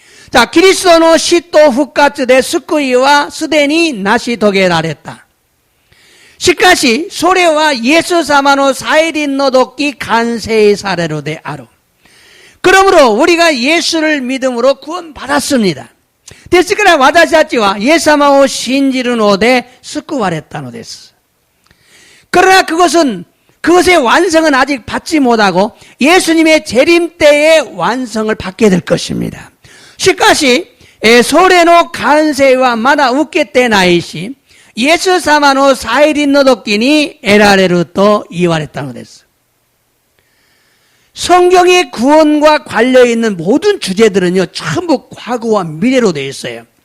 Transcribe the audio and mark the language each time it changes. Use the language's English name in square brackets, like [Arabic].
[Japanese] 자, 그리스도의死と復活で救いはすでに成し遂げられた。しかし、それはイエス様の再臨の時完成されるである。 [Korean] 그러므로 우리가 예수를 믿음으로 구원받았습니다. [Japanese] ですから私たちはイエス様を信じるので救われたのです。 [Korean] 그러나 그것의 완성은 아직 받지 못하고 예수님의 재림 때의 완성을 받게 될 것입니다. [Japanese] しかし、それの完成はまだ受けてないし、 イエス様の再臨の時に得られると言われたのです。 [Korean] 성경의 구원과 관련있는 모든 주제들은요, 전부 과거와 미래로 되어 있어요.